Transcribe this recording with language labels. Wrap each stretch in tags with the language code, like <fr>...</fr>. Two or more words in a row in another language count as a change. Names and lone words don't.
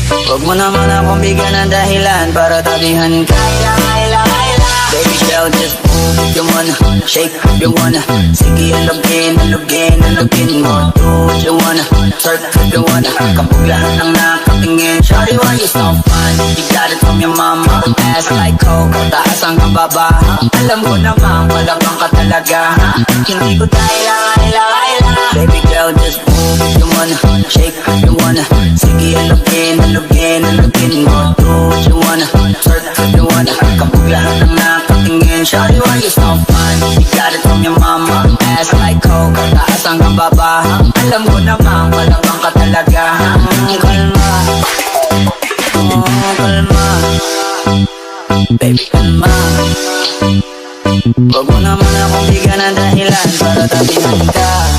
<tl>Huwag mo naman akong bigyan ng dahilan para tabihan ka.</tl> <en>Baby girl, just move if you wanna, shake if you wanna.</en> <tl>Sige, alugin mo.</tl> <en>Do what you wanna, surf if you wanna.</en> <tl>Kapag lahat ng nakatingin,</tl> <en>shawty, why you so fun? You got it from your mama, ass like coke,</en> <tl>taas hanggang baba. Alam ko naman, wala kang katalaga. Hindi ko tayo</tl> <en>baby girl, just move if you wanna,</en> <tl>shake if you wanna. Sige, alugin mo.</tl> <en>Do what you wanna, surf if you wanna.</en> <tl>Kapag lahat ng nakatingin,</tl> <en>shawty, why you so fun? You got it from your mama, ass like coke,</en> <tl>taas hanggang baba. Alam ko naman, wala kang katalaga. Kalma, kalma, baby, kalma. Huwag mo naman akong bigyan ng dahilan para tabihan ka.</tl>